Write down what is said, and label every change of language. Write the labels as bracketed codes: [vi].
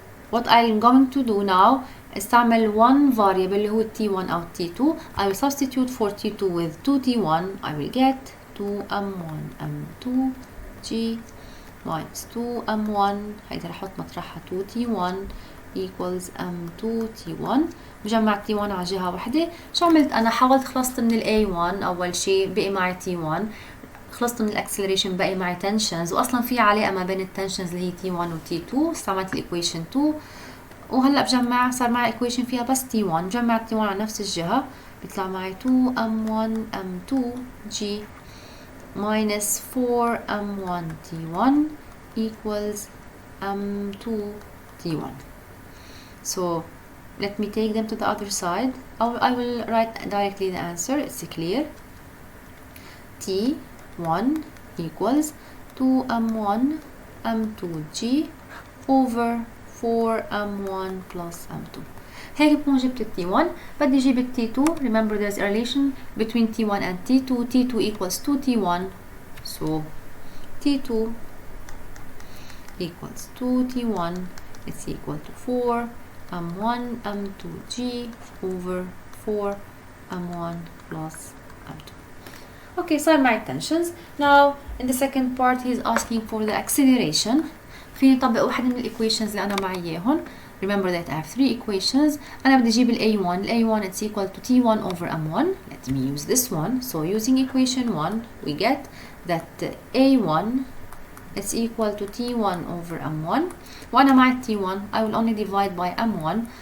[en] What I'm going to do now is [ar] استعمل [en] one variable [ar] اللي هو [en] t1 أو t2. I will substitute for t2 with 2t1. I will get 2m1 m2 g minus 2m1 [ar] هيدا رح أحط مطرحها [en] 2t1 equals m2 t1. [ar] جمعت t1 على جهة واحدة. شو عملت أنا؟ حاولت خلصت من ال a1 أول شيء، بقي معي t1. خلصت من الاكسلريشن، بقي معي tensions، وأصلا في علاقة ما بين التنشنز اللي هي t1 و t2. استعملت الايكويشن 2 وهلا بجمع، صار معي ايكويشن فيها بس t1. جمعت t1 على نفس الجهة، بيطلع معي 2m1 m2 g minus 4m1 t1 equals m2 t1. [en] So let me take them to the other side. I will write directly the answer. It's clear. T1 equals 2m1 m2g over 4m1 plus m2. [ar] هيك بكون جبت ال T1. بدي اجيب ال T2. [en] Remember there's a relation between T1 and T2. T2 equals 2T1. So T2 equals 2T1. It's equal to 4m1 m2g over 4m1 plus m2. Okay, so my tensions. Now in the second part he's asking for the acceleration. [ar] فيني نطبق واحد من الايكويشنز اللي انا معي اياهم. [en] Remember that I have 3 equations. [ar] أنا بدي أجيب ال A1. [en] ال A1 it's equal to T1 over M1. Let me use this one. So using equation 1 we get that A1 is equal to T1 over M1. [ar] وأنا مع [en] T1 I will only divide by M1.